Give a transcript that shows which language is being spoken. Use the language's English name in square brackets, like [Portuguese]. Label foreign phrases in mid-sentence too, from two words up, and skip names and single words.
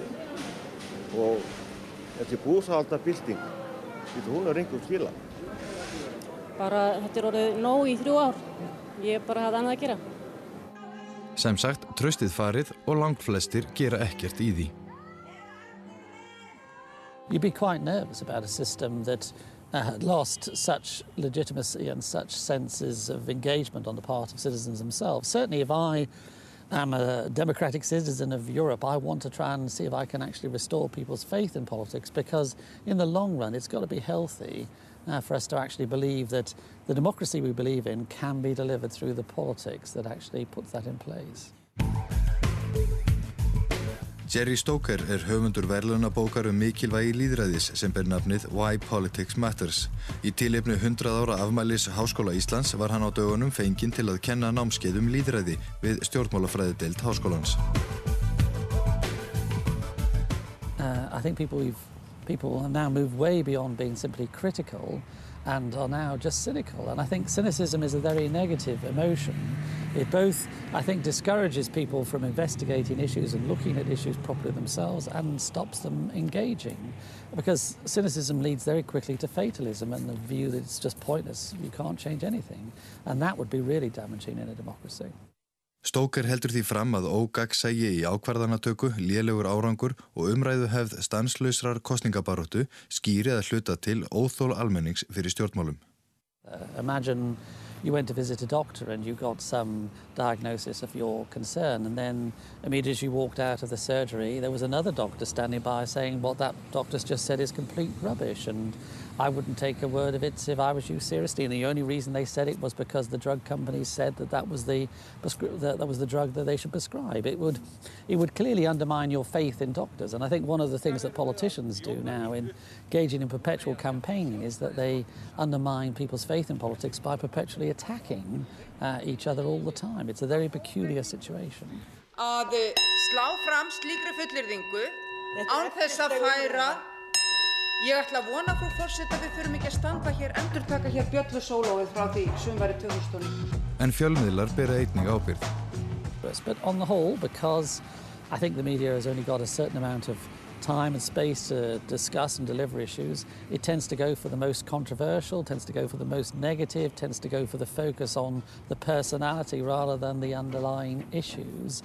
[Icelandic] Og þessi búsáhaldabylting, hún er engum skila. Bara þetta er orðið nóg í 3 ár, ég bara hafði annað að gera. Sem sagt, traustið farið og langflestir gera ekkert í því. [English] You'd be quite nervous about a system that had lost such legitimacy and such senses of engagement on the part of citizens themselves. Certainly if I am a democratic citizen of Europe, I want to try and see if I can actually restore people's faith in politics, because in the long run it's got to be healthy for us to actually believe that the democracy we believe in can be delivered through the politics that actually puts that in place. [Icelandic] Jerry Stoker höfundur verðlaunabókar mikilvægi lýðræðis sem ber nafnið Why Politics Matters. Í tilefni 100 ára afmælis Háskóla Íslands var hann á dögunum fenginn til að kenna námskeið lýðræði við stjórnmálafræðideild háskólans. [English] I think people have now moved way beyond being simply critical and are now just cynical. And I think cynicism is a very negative emotion. It both, I think, discourages people from investigating issues and looking at issues properly themselves and stops them engaging. Because cynicism leads very quickly to fatalism and the view that it's just pointless, you can't change anything. And that would be really damaging in a democracy. [Icelandic] Stoker heldur því fram að ógagnsæi í ákvarðanatöku, lélegur árangur og umræðuhefð stanslausrar kosningabaráttu skýri að hluta til óþol almennings fyrir stjórnmálum. [English] Imagine you went to visit a doctor and you got some diagnosis of your concern, and then immediately as you walked out of the surgery there was another doctor standing by saying what that doctor's just said is complete rubbish, and I wouldn't take a word of it if I was you seriously, and the only reason they said it was because the drug companies said that was the drug that they should prescribe. It would clearly undermine your faith in doctors, and I think one of the things that politicians do now in engaging in perpetual campaigning is that they undermine people's faith in politics by perpetually attacking each other all the time. It's a very peculiar situation. [Icelandic] Að slá fram slíkri fullyrðingu án þess að færa. Ég ætla að vona, frú forseta, við þurfum ekki að standa hér, endurtaka hér bjöllusólóið frá því sumarið 2009. En fjölmiðlar bera einnig ábyrgð. [English] But on the whole, because I think the media has only got a certain amount of time and space to discuss and deliver issues, it tends to go for the most controversial, tends to go for the most negative, tends to go for the focus on the personality rather than the underlying issues.